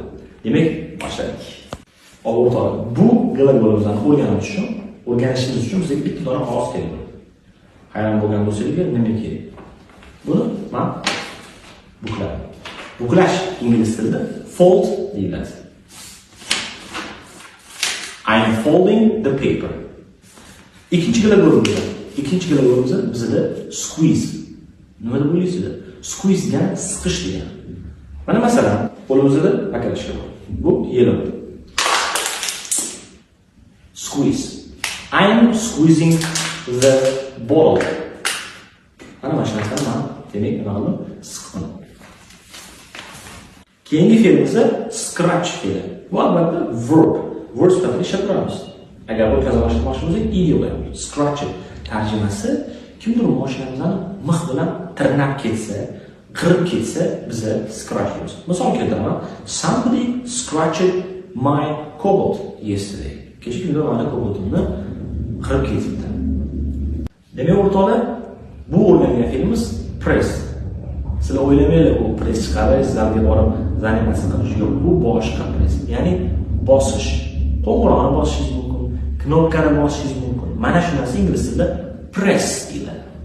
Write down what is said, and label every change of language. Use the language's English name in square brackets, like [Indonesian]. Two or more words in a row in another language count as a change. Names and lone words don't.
[Uzbek] Demak, boshladik. O'rtoqlar, bu gлаголlarni o'rganishimiz uchun bizga bitta dona qog'oz kerak bo'ladi. Hayron bo'lgan bo'lsanglar, nima kerak? Buni men bukladim. Buklash ingliz tilida fold deyiladi. [English] I am folding the paper. [Uzbek] Ikkinchi gлаголimiz bizda squeeze. Nima deb o'ylaysizlar? Squeeze degani siqish degani. Mana masalan, qo'limizda pakalashka bor. [English] Bu yellow. Squeeze. I am squeezing the bottle. [Uzbek] Mana mashinadan men demak nima qildim? Siqdim. Keyingi fe'limiz scratch fe'li. Bu albatta verb. Verb sifatida ishlatamiz. Agar bu qazalashtirmoqchi bo'lsak, id qo'yamiz. Scratch tarjimasi kimdir mashinamizni mix bilan tirnab ketsa, qirib ketsa, biz scratch deymiz. Misol keltiraman. [English] Somebody scratched my cobalt yesterday. [Uzbek] Kecha kimdir meni cobaltimni qirib ketibdi. Demak, o'rtoqlar, bu o'rgangan fe'limiz press. Sizlar o'ylamanglar, u press chiqarish, zalga borib zanimasini qilish yo'q. Bu boshqa press. Ya'ni bosish. Qo'ng'iroqni bosishingiz mumkin, knopkani bosishingiz mumkin. Mana shu narsa ingliz tilida press deyiladi.